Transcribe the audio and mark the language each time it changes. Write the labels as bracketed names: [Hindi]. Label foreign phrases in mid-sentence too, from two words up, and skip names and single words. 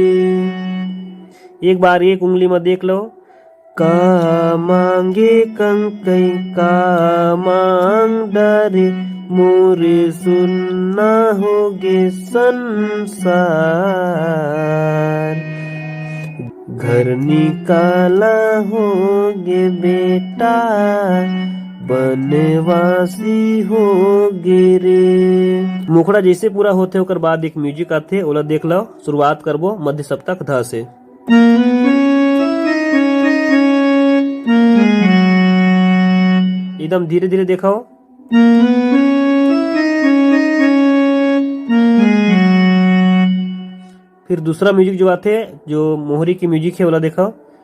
[Chhattisgarhi] एक बार एक उंगली में देख लो। का मांगे कंकई का मांग डरे, मोर सुन्ना होगे संसार, घर निकाला होगे बेटा, बनवासी होगे रे। मुखड़ा जैसे पूरा होते ओकर बाद एक म्यूजिक आथे, ओला देख लो। शुरुआत करबो मध्य सप्तक ध से। एकदम धीरे धीरे देखाओ। फिर दूसरा म्यूजिक जो आते, जो मोहरी की म्यूजिक है, वाला देखाओ।